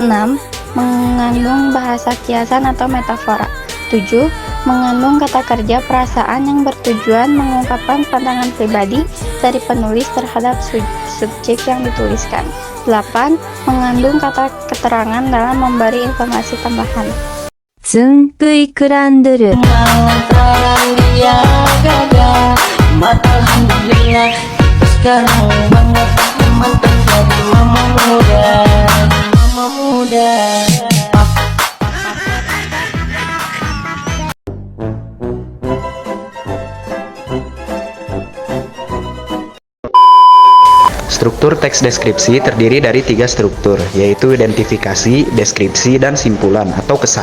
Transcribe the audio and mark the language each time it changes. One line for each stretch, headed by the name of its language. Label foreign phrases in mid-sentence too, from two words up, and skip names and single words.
Indonesian: Mengandung bahasa kiasan atau metafora. 7. Mengandung kata kerja perasaan yang bertujuan mengungkapkan pandangan pribadi dari penulis terhadap subjek yang dituliskan. 8. Mengandung kata keterangan dalam memberi informasi tambahan. つんくいクランドル sekarang banget mantan jadi mama muda. Struktur teks deskripsi terdiri dari 3 struktur, yaitu identifikasi, deskripsi, dan simpulan atau kesan.